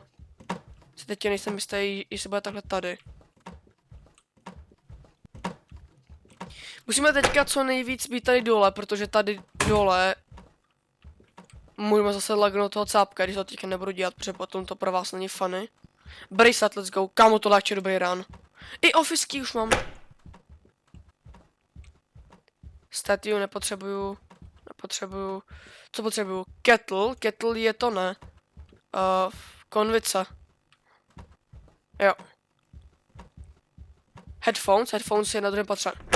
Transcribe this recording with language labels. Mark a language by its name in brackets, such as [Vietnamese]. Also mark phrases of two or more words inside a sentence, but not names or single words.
[Czech] Si teď nejsem jistý, jestli bude takhle tady. Musíme teďka co nejvíc být tady dole, protože tady dole... Můžeme zase lagnout toho cápka, když to teďka nebudu dělat, protože potom to pro vás není funny. [English] Bracelet, let's go, [Czech] kámo, to je dobrý run. I [English] office key [Czech] už mám. Statue nepotřebuju. Co potřebuju? Kettle je to ne. Konvice. Jo. Headphones je na druhém patře.